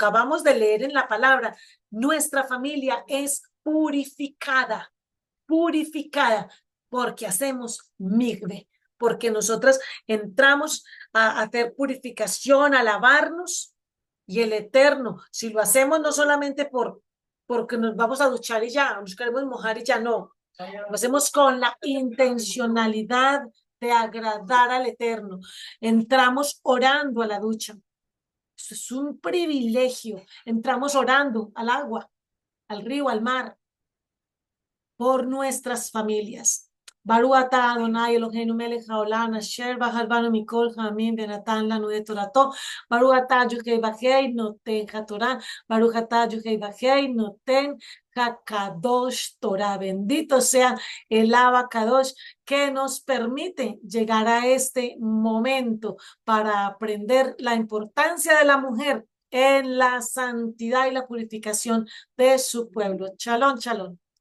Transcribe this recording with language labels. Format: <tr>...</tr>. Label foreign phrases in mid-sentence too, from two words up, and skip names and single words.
<es>acabamos de leer en la palabra, nuestra familia es purificada, purificada, porque hacemos migbe, porque nosotras entramos a hacer purificación, a lavarnos, y el Eterno, si lo hacemos no solamente porque nos vamos a duchar y ya, nos queremos mojar y ya no, lo hacemos con la intencionalidad de agradar al Eterno. Entramos orando a la ducha. Eso es un privilegio. Entramos orando al agua, al río, al mar, por nuestras familias.</es> <he>ברוך אתה אדוני אלוהינו מלך העולם אשר בחר בנו מכל העמים ונתן לנו את תורתו. ברוך אתה יוד-הא ואו-הא נותן התורה. ברוך אתה יוד-הא ואו-הא נותן הקדוש תורה.</he> <es>Bendito sea el Abacadosh que nos permite llegar a este momento para aprender la importancia de la mujer en la santidad y la purificación de su pueblo.</es> <he>שלום, שלום.</he>